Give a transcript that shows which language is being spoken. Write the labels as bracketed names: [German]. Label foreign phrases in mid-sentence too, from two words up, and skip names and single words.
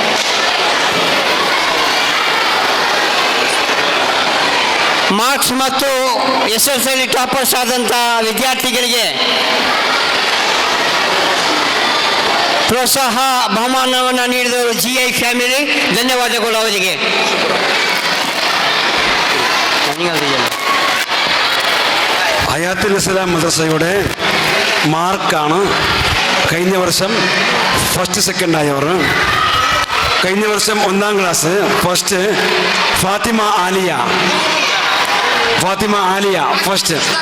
[Kannada] ಮಾರ್ಕ್ಸ್ ಮತ್ತು SLCಯಲ್ಲಿ ಟಾಪರ್ಸ್ ಆದಂಥ ವಿದ್ಯಾರ್ಥಿಗಳಿಗೆ ಪ್ರೋತ್ಸಾಹ ಬಹುಮಾನವನ್ನು ನೀಡಿದವರು GI ಫ್ಯಾಮಿಲಿ. ಧನ್ಯವಾದಗಳು ಅವರಿಗೆ. [Malayalam] ഹയാത്തുൽ ഇസ്ലാം മദ്രസയുടെ മാർക്കാണ് കഴിഞ്ഞ വർഷം [English] first second [Malayalam] ആയവർ. കഴിഞ്ഞ വർഷം 1ാം [English] class first [Malayalam] ഫാത്തിമ ആലിയ, ഫാത്തിമ ആലിയ ഫസ്റ്റ്.